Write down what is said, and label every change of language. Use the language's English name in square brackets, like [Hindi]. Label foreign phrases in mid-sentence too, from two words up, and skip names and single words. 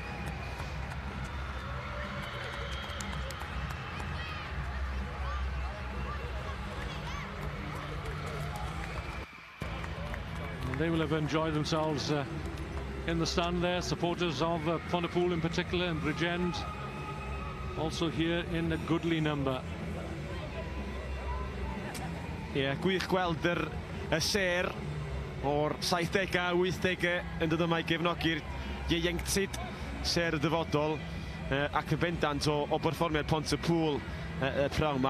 [English] And they will have enjoyed themselves in the stand there, supporters of Pontypool in particular, and Bridgend also here in a goodly number. [Welsh] Ie, gwych gweld y ser o'r 70au, 80au yn dod yma i gefnogi'r ieuenctid ser y dyfodol ac yn bendant o berfformiad Pontypool y pnawn yma.